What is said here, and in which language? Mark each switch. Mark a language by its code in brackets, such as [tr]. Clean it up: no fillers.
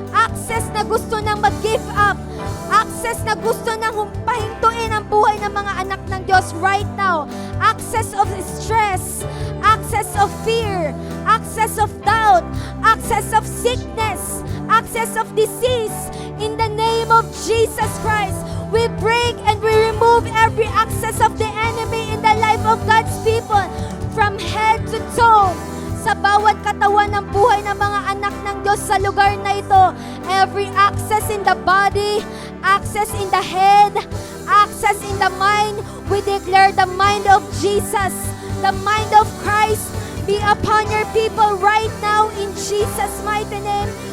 [tl] Access na gusto nang mag-give up, access na gusto nang pahintuin ang buhay ng mga anak ng Diyos [en] right now, access of stress, access of fear, access of doubt, access of sickness, access of disease, in the name of Jesus Christ. We break and we remove every access of the enemy in the life of God's people from head to toe, [tl] sa bawat katawan ng buhay ng mga anak ng Diyos sa lugar na ito. [en] Every access in the body, access in the head, access in the mind, we declare the mind of Jesus, the mind of Christ, be upon your people right now in Jesus' mighty name.